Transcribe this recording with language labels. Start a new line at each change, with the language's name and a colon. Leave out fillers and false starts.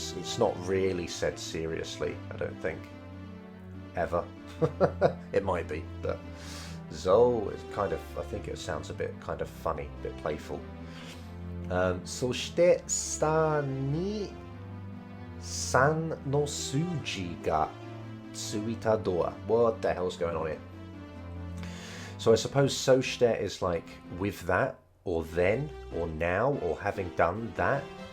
English: It's not really said seriously, I don't think. Ever. It might be, but zo is kind of, I think it sounds a bit kind of funny, a bit playful.
Japanese: そして下に3の数字がついたドア.
English: What the hell's going on here? So I suppose そして is like with that, or then, or now, or having done that.